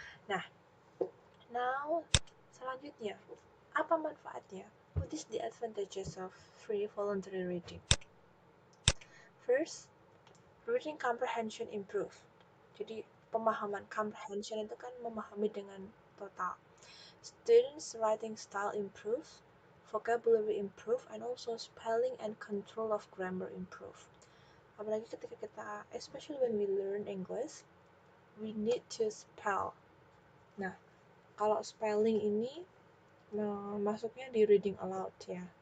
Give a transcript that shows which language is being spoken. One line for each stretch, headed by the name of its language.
Indonesian: Nah, now selanjutnya, apa manfaatnya?
English: What is the advantages of free voluntary reading? First, reading comprehension improve.
Indonesian: Jadi pemahaman comprehension itu kan memahami dengan total.
English: Students' writing style improve, vocabulary improve, and also spelling and control of grammar improve.
Indonesian: Apalagi ketika kita,
English: especially when we learn English, we need to spell.
Indonesian: Nah, kalau spelling ini masuknya di reading aloud ya.